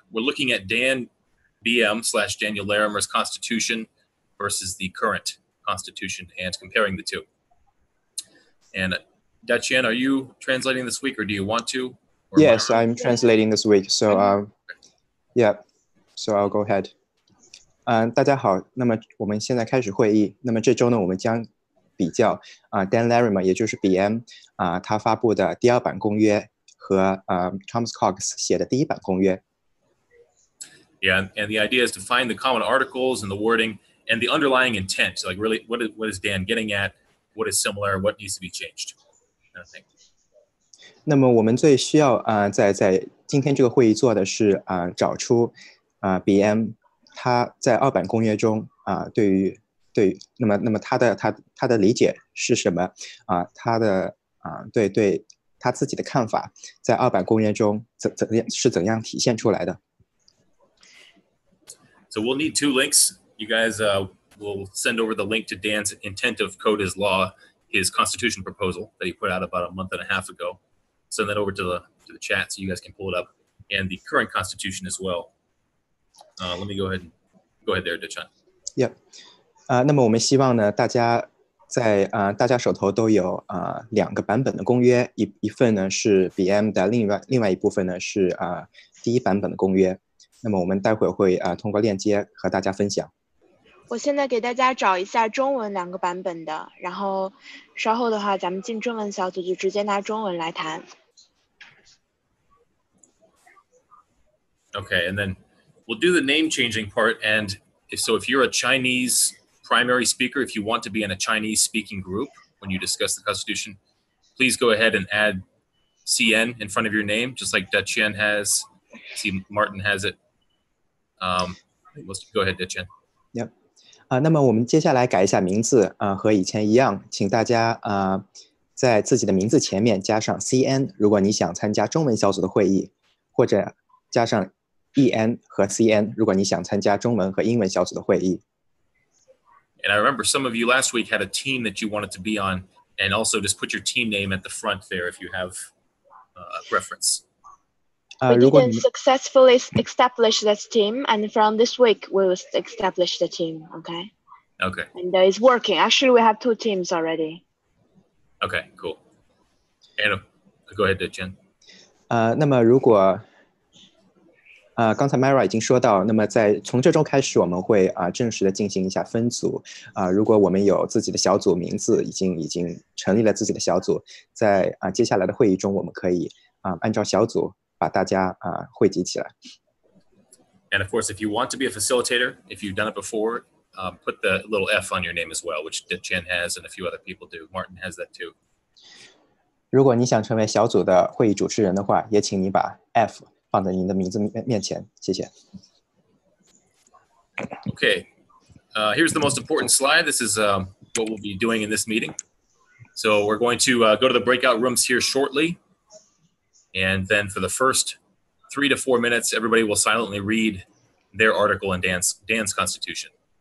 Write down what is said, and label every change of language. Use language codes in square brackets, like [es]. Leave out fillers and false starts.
[en] We're looking at Dan BM / Daniel Larimer's Constitution versus the current Constitution and comparing the two. And Dachien, are you translating this week, or do you want to? Yes, I'm translating this week. So, yeah, so I'll go ahead. [zh] 大家好，那么我们现在开始会议。那么这周呢，我们将比较Dan Larimer， 也就是 BM 他发布的第2版公约和Thomas Cox 写的第1版公约。 [en] Yeah, and the idea is to find the common articles and the wording and the underlying intent. So, like, really, what is Dan getting at? What is similar? What needs to be changed? Kind of thing. [zh] 那么我们最需要在今天这个会议做的是找出BM 他在2版公约中对那么他的理解是什么他的对他自己的看法在2版公约中怎样体现出来的。 [en] So we'll need 2 links. You guys will send over the link to Dan's intent of code as law, his constitution proposal that he put out about a month and a half ago. Send that over to the chat so you guys can pull it up, and the current constitution as well. Let me go ahead there, Dachien. Yep. [zh] 那么我们希望呢，大家手头都有2个版本的公约，一份呢是 BM 的另外一部分呢是第1版本的公约。那么我们待会儿会通过链接和大家分享。我现在给大家找一下中文2个版本的，然后稍后的话，咱们进中文小组就直接拿中文来谈。 [en] Okay, and then we'll do the name changing part. And if you're a Chinese primary speaker, if you want to be in a Chinese speaking group when you discuss the Constitution, please go ahead and add CN in front of your name, just like Dachien has. See, Martin has it. Let's go ahead, Dachien. Yep. [zh] 那么我们接下来改一下名字和以前一样，请大家在自己的名字前面加上 CN， 如果你想参加中文小组的会议，或者加上 EN 和 CN， 如果你想参加中文和英文小组的会议。 [en] And I remember some of you last week had a team that you wanted to be on, and also just put your team name at the front there if you have a preference. We didn't successfully establish this team, and from this week we will establish the team. Okay. Okay. And it's working. Actually, we have 2 teams already. Okay, cool. And go ahead, Dachien. [zh] 那么如果刚才 Myra 已经说到，那么从这周开始，我们会正式的进行一下分组如果我们有自己的小组名字，已经成立了自己的小组，在接下来的会议中，我们可以按照小组把大家汇集起来。 [en] And of course, if you want to be a facilitator, if you've done it before, put the little F on your name as well, which Dachien has and a few other people do. Martin has that too. [zh] 如果你想成为小组的会议主持人的话，也请你把 F 放在您的名字面前，谢谢。 [en] Okay, here's the most important slide. This is what we'll be doing in this meeting. So we're going to go to the breakout rooms here shortly. And then for the first 3 to 4 minutes, everybody will silently read their article in Dan's Constitution.